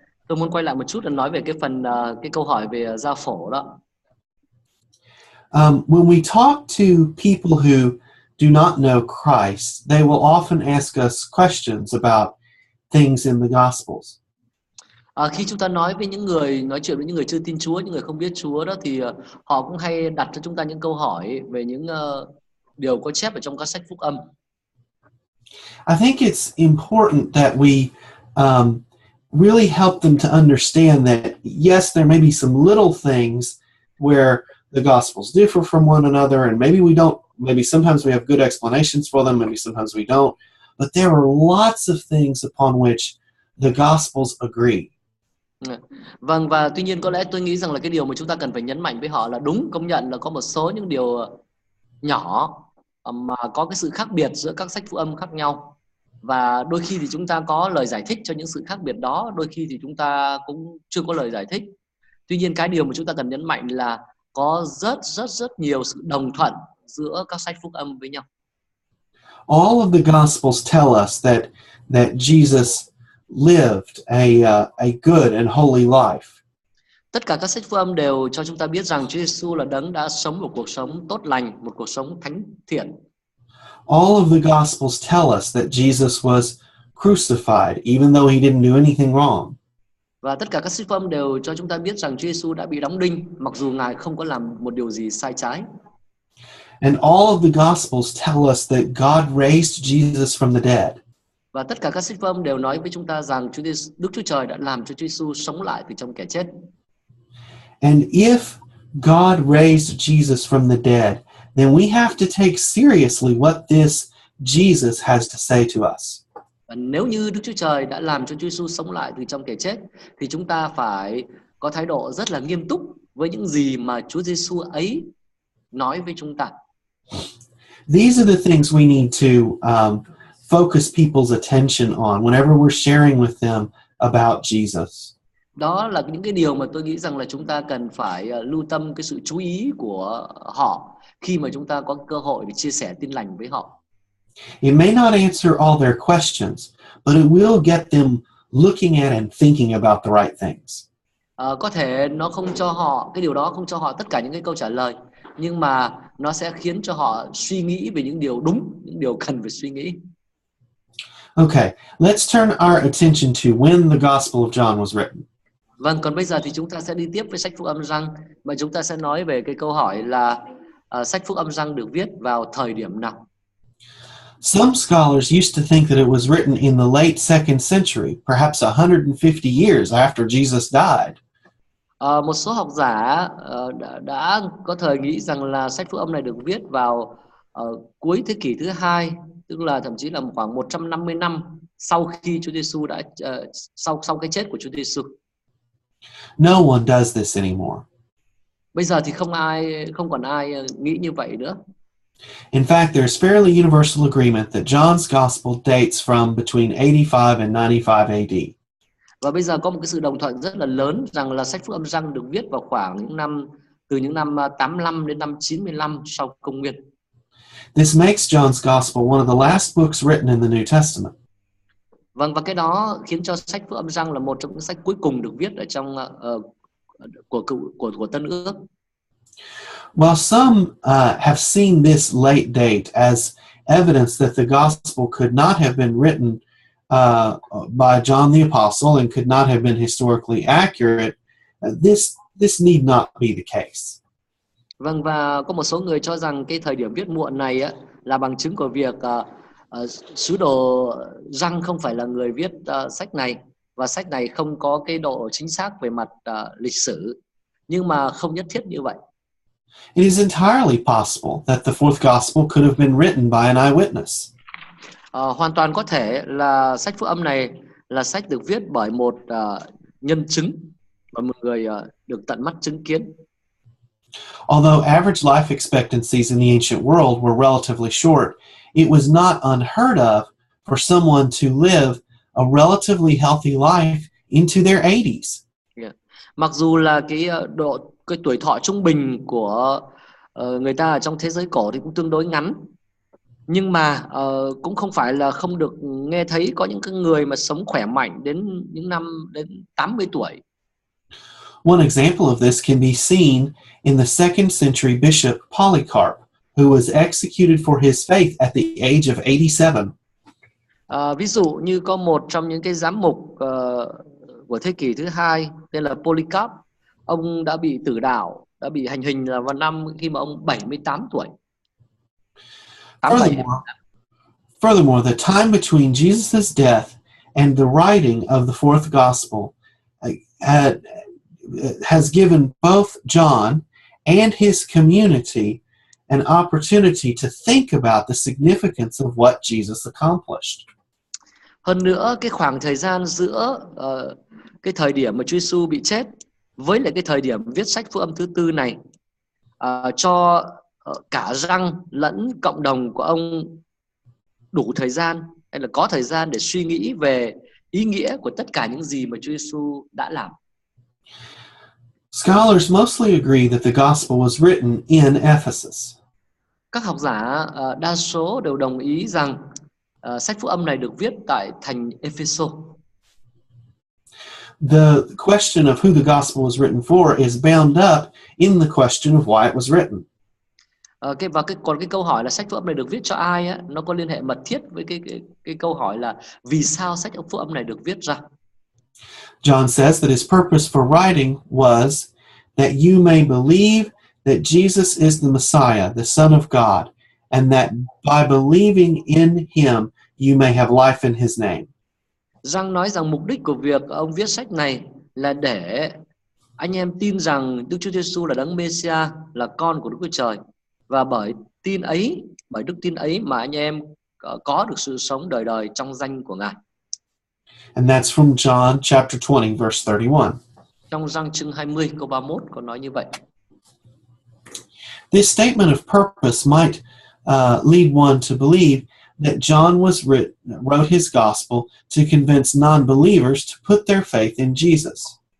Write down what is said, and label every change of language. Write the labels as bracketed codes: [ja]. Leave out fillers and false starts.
[vi] Tôi muốn quay lại một chút để nói về cái phần cái câu hỏi về gia phổ đó. [en] When we talk to people who do not know Christ, they will often ask us questions about things in the Gospels. [vi] Khi chúng ta nói chuyện với những người chưa tin Chúa, những người không biết Chúa đó, thì họ cũng hay đặt cho chúng ta những câu hỏi về những điều có chép ở trong các sách Phúc Âm. [en] I think it's important that we really help them to understand that, yes, there may be some little things where the Gospels differ from one another, and maybe sometimes we have good explanations for them, maybe sometimes we don't, but there are lots of things upon which the Gospels agree. [vi] Vâng, và tuy nhiên có lẽ tôi nghĩ rằng là cái điều mà chúng ta cần phải nhấn mạnh với họ là đúng, công nhận là có một số những điều nhỏ mà có cái sự khác biệt giữa các sách Phúc Âm khác nhau. Và đôi khi thì chúng ta có lời giải thích cho những sự khác biệt đó, đôi khi thì chúng ta cũng chưa có lời giải thích. Tuy nhiên cái điều mà chúng ta cần nhấn mạnh là có rất nhiều sự đồng thuận giữa các sách Phúc Âm với nhau. [en] All of the Gospels tell us that Jesus lived a good and holy life. [vi] Tất cả các sách Phúc Âm đều cho chúng ta biết rằng Chúa Giêsu là đấng đã sống một cuộc sống tốt lành, một cuộc sống thánh thiện. [en] All of the Gospels tell us that Jesus was crucified, even though he didn't do anything wrong. [vi] Và tất cả các sách Phúc Âm đều cho chúng ta biết rằng Chúa Giêsu đã bị đóng đinh, mặc dù Ngài không có làm một điều gì sai trái. [en] And all of the Gospels tell us that God raised Jesus from the dead. [vi] Và tất cả các sách Phúc Âm đều nói với chúng ta rằng Đức Chúa Trời đã làm cho Chúa Giêsu sống lại từ trong kẻ chết. [en] And if God raised Jesus from the dead, then we have to take seriously what this Jesus has to say to us. [vi] Và nếu như Đức Chúa Trời đã làm cho Chúa Giêsu sống lại từ trong kẻ chết, thì chúng ta phải có thái độ rất là nghiêm túc với những gì mà Chúa Giêsu ấy nói với chúng ta. [en] These are the things we need to focus people's attention on whenever we're sharing with them about Jesus. [vi] Đó là những cái điều mà tôi nghĩ rằng là chúng ta cần phải lưu tâm cái sự chú ý của họ khi mà chúng ta có cơ hội để chia sẻ tin lành với họ. [en] It may not answer all their questions, but it will get them looking at and thinking about the right things. [vi] Có thể nó không cho họ, cái điều đó không cho họ tất cả những cái câu trả lời, nhưng mà nó sẽ khiến cho họ suy nghĩ về những điều đúng, những điều cần phải suy nghĩ. [en] Okay, let's turn our attention to when the Gospel of John was written. [vi] Vâng, còn bây giờ thì chúng ta sẽ đi tiếp với sách Phúc Âm Răng, và chúng ta sẽ nói về cái câu hỏi là sách Phúc Âm Răng được viết vào thời điểm nào? [en] Some scholars used to think that it was written in the late 2nd century, perhaps 150 years after Jesus died. [vi] Một số học giả đã có thời nghĩ rằng là sách Phúc Âm này được viết vào cuối thế kỷ thứ hai, tức là thậm chí là khoảng 150 năm sau khi Chúa Giêsu đã sau cái chết của Chúa Giêsu. [en] No one does this anymore. [vi] Bây giờ thì không còn ai nghĩ như vậy nữa. [en] In fact, there's fairly universal agreement that John's Gospel dates from between 85 and 95 AD. [vi] Và bây giờ có một cái sự đồng thuận rất là lớn rằng là sách Phúc Âm Răng được viết vào khoảng từ những năm 85 đến năm 95 sau công nguyên. [en] This makes John's Gospel one of the last books written in the New Testament. [vi] Vâng, và cái đó khiến cho sách Phúc Âm Răng là một trong những sách cuối cùng được viết ở trong của Tân Ước. [en] While some have seen this late date as evidence that the Gospel could not have been written by John the Apostle and could not have been historically accurate, this need not be the case. [vi] Vâng, và có một số người cho rằng cái thời điểm viết muộn này là bằng chứng của việc sứ đồ Răng không phải là người viết sách này, và sách này không có cái độ chính xác về mặt lịch sử, nhưng mà không nhất thiết như vậy. [en] It is entirely possible that the fourth Gospel could have been written by an eyewitness. [vi] Hoàn toàn có thể là sách Phúc Âm này là sách được viết bởi một nhân chứng, bởi một người được tận mắt chứng kiến. [en] Although average life expectancies in the ancient world were relatively short, it was not unheard of for someone to live a relatively healthy life into their 80s. Yeah. [vi] Mặc dù là cái tuổi thọ trung bình của người ta ở trong thế giới cổ thì cũng tương đối ngắn. Nhưng mà cũng không phải là không được nghe thấy có những cái người mà sống khỏe mạnh đến những năm đến 80 tuổi. [en] One example of this can be seen in the second century bishop Polycarp, who was executed for his faith at the age of 87. [vi] Ví dụ như có một trong những cái giám mục của thế kỷ thứ hai tên là Polycarp, ông đã bị tử đạo, đã bị hành hình là vào năm khi mà ông 78 tuổi. [en] 87. Furthermore, the time between Jesus' death and the writing of the fourth gospel has given both John and his community an opportunity to think about the significance of what Jesus accomplished. [vi] Hơn nữa, cái khoảng thời gian giữa cái thời điểm mà Chúa Giêsu bị chết với lại cái thời điểm viết sách Phúc âm thứ tư này cho cả Răng lẫn cộng đồng của ông đủ thời gian hay là có thời gian để suy nghĩ về ý nghĩa của tất cả những gì mà Chúa Giêsu đã làm. [en] Scholars mostly agree that the gospel was written in Ephesus. [vi] Các học giả đa số đều đồng ý rằng sách Phúc âm này được viết tại thành Ephesos. [en] The question of who the gospel was written for is bound up in the question of why it was written. [vi] Còn cái câu hỏi là sách Phúc âm này được viết cho ai á, nó có liên hệ mật thiết với cái câu hỏi là vì sao sách Phúc âm này được viết ra. [en] John says that his purpose for writing was that you may believe that Jesus is the Messiah, the Son of God, and that by believing in him you may have life in his name. [vi] Giăng nói rằng mục đích của việc ông viết sách này là để anh em tin rằng Đức Chúa Giêsu là Đấng Messiah, là con của Đức Chúa Trời, và bởi đức tin ấy mà anh em có được sự sống đời đời trong danh của Ngài. [en] And that's from John chapter 20 verse 31. [vi] Trong Giăng chương 20 câu 31 có nói như vậy. [en] This statement of purpose might lead one to believe that John wrote his gospel to convince non-believers to put their faith in Jesus.